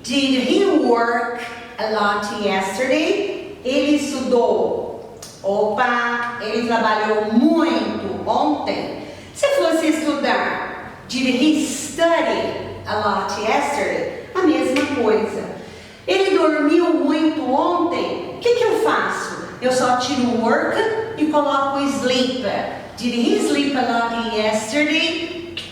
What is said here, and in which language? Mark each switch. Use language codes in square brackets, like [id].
[en] Did he work a lot yesterday? [pt] Ele estudou. Opa, ele trabalhou muito ontem. Se fosse estudar, [en] did he study a lot yesterday? [pt] A mesma coisa. Ele dormiu muito ontem. O que eu faço? Eu só tiro work e coloco sleep. [en] Did he sleep a lot yesterday?